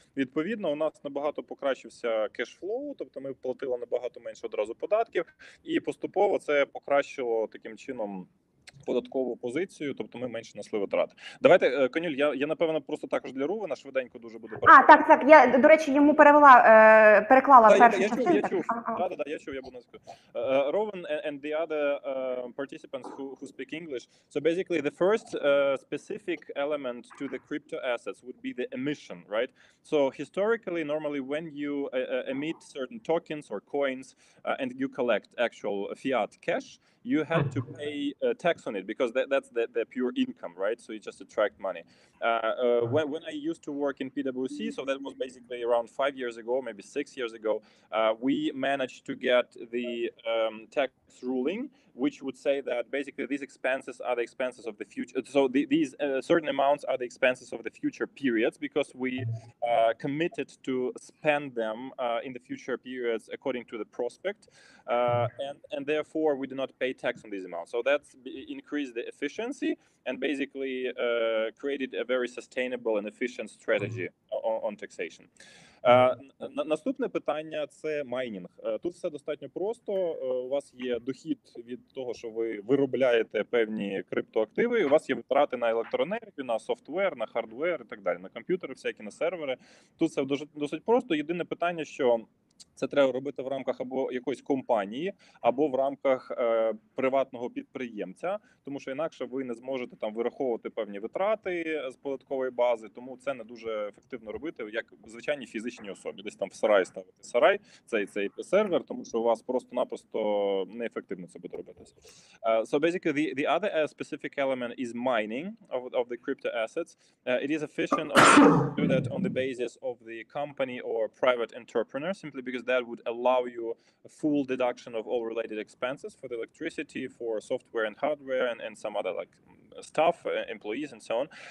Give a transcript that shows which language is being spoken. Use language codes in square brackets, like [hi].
[uk] Відповідно, у нас набагато покращився кешфлоу, тобто ми платили набагато менше одразу податків, і поступово це покращило таким чином податкову позицію, тобто ми менше несли витрати. Давайте, Конюль, я напевно просто також для Рувена швиденько дуже буду перекладати. Так, я, до речі, йому переклала першу частину. Я чув, я буду сказати. [en] Rowan and the other participants who speak English. So basically the first specific element to the crypto assets would be the emission, right? So historically, normally when you emit certain tokens or coins and you collect actual fiat cash, you had to pay tax on it because that's the pure income, right? So you just attract money. When I used to work in PwC, so that was basically around 5 years ago, maybe 6 years ago, we managed to get the tax ruling which would say that basically these expenses are the expenses of the future. So these certain amounts are the expenses of the future periods, because we committed to spend them in the future periods according to the prospect, and therefore we do not pay tax on these amounts. So that's increased the efficiency and basically created a very sustainable and efficient strategy on taxation. [uk] Наступне питання – це майнінг. Тут все достатньо просто. У вас є дохід від того, що ви виробляєте певні криптоактиви, у вас є витрати на електроенергію, на софтвер, на хардвер і так далі, на комп'ютери всякі, на сервери. Тут все досить просто. Єдине питання, що це треба робити в рамках або якоїсь компанії, або в рамках приватного підприємця, тому що інакше ви не зможете там вираховувати певні витрати з податкової бази, тому це не дуже ефективно робити, як звичайній фізичній особі. Десь там в сарай ставити сарай, цей сервер, тому що у вас просто-напросто неефективно це буде робитися. [en] So basically the other specific element is mining of the crypto assets. It is efficient to do that on the basis of the company or private entrepreneur, simply because that would allow you a full deduction of all related expenses for the electricity, for software and hardware, and some other like staff, employees, and so on.